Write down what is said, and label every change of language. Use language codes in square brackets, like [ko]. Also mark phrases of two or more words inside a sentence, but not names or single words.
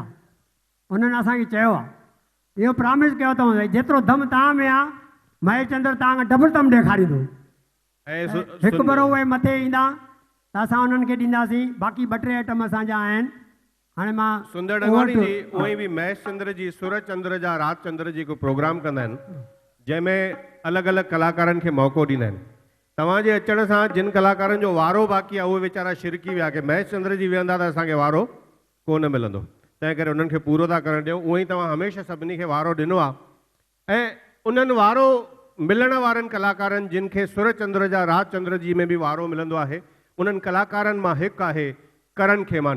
[sd] उन्हनि असांखे चयो आहे, इहो प्रॉमिस कयो अथऊं भई जेतिरो दम तव्हां में आहे महेश चंद्र तव्हांखे डबल दम ॾेखारींदो। हिकु भेरो उहे मथे ईंदा त असां उन्हनि खे ॾींदासीं। बाक़ी 2-3 आइटम असांजा आहिनि। हाणे मां सुंदर डगवाणी जी उहे बि महेश चंद्र जी सूरज चंद्र जा रात चंद्र जी को प्रोग्राम कंदा आहिनि जंहिंमें अलॻि अलॻि कलाकारनि खे मौक़ो ॾींदा आहिनि। तव्हांजे अचण सां जिन कलाकारनि जो वारो बाक़ी आहे उहे वीचारा शिरकी विया कि महेश चंद्र जी वेहंदा त असांखे वारो कोन मिलंदो। तंहिं करे उन्हनि खे पूरो था करणु ॾियूं। उअं ई तव्हां हमेशह सभिनी खे वारो ॾिनो आहे ऐं उन्हनि वारो मिलण वारनि कलाकारनि जिन खे सूरज चंद्र जा रात चंद्र जी में बि वारो मिलंदो आहे उन्हनि कलाकारनि मां हिकु आहे करण खेमानी।